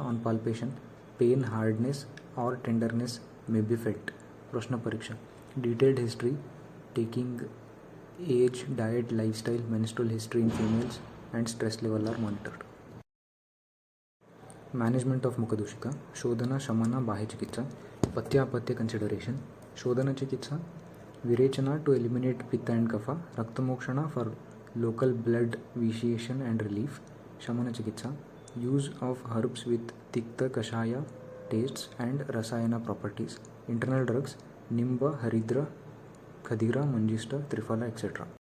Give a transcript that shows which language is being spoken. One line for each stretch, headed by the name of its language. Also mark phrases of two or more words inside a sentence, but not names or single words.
English: On palpation, pain, hardness or tenderness may be felt.
Sanskrit: Prashna Pariksha.
English: Detailed history taking age, diet, lifestyle, menstrual history in females and stress level are monitored. Management of Mukhadushika.
Sanskrit: Shodhana, Shamana, Chikitsa. Patya consideration. Shodhana Chikitsa.
English: Virechana to eliminate Pitta and Kapha. Raktamokshana for local blood vitiation and relief.
Sanskrit: Shamana Chikitsa.
English: Use of herbs with Tikta, Kashaya tastes and Rasayana properties. Internal drugs. Nimba, Haridra, Khadira, Manjista, Triphala, etc.